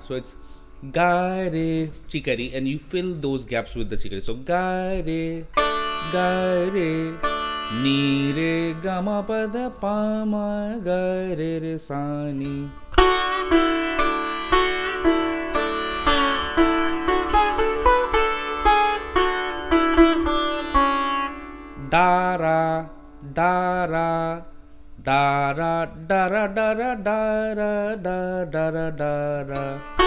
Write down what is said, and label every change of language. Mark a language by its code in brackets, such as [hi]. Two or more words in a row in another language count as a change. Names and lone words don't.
[en] So it's ga re chikari, and you fill those gaps with the chikari. So ga re ni re ga ma pa da pa ma ga re sa ni. Da ra da ra da ra da ra da ra da ra da da ra da ra.